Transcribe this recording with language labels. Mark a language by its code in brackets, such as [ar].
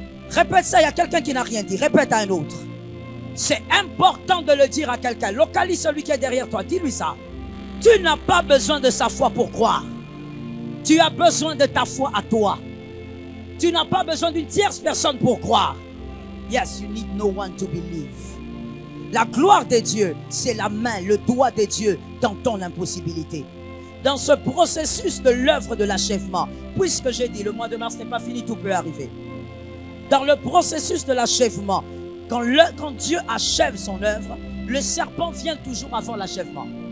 [fr] Répète ça, il y a quelqu'un qui n'a rien dit. Répète à un autre. C'est important de le dire à quelqu'un. Localise celui qui est derrière toi, dis-lui ça. Tu n'as pas besoin de sa foi pour croire. Tu as besoin de ta foi à toi. Tu n'as pas besoin d'une tierce personne pour croire. [en] Yes, you need no one to believe. [fr] La gloire de Dieu, c'est la main, le doigt de Dieu dans ton impossibilité. Dans ce processus de l'œuvre de l'achèvement, puisque j'ai dit le mois de mars n'est pas fini, tout peut arriver. Dans le processus de l'achèvement, quand Dieu achève son œuvre, le serpent vient toujours avant l'achèvement.